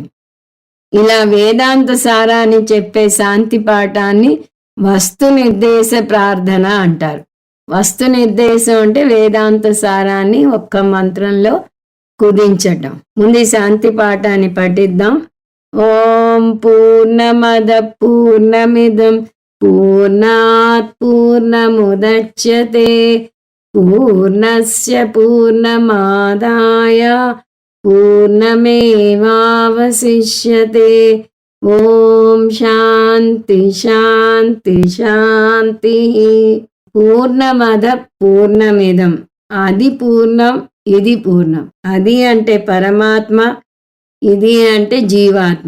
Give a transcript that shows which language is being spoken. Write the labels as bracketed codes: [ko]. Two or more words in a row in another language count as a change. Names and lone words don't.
[te] ఇలా వేదాంత సారాన్ని చెప్పే శాంతి పాఠాన్ని వస్తు నిర్దేశ ప్రార్థన అంటారు. వస్తు నిర్దేశం అంటే వేదాంత సారాన్ని ఒక్క మంత్రంలో కుదించటం. ముందు ఈ శాంతి పాఠాన్ని పఠిద్దాం. [sa] ఓం పూర్ణమద పూర్ణమిదం పూర్ణాత్ పూర్ణముదచ్యతే పూర్ణస్య పూర్ణమాదాయ పూర్ణమేవావశిష్యతే. ఓం శాంతి శాంతి శాంతి. పూర్ణమద పూర్ణమిదం, [te] అది పూర్ణం, ఇది పూర్ణం. అది అంటే పరమాత్మ, ఇది అంటే జీవాత్మ.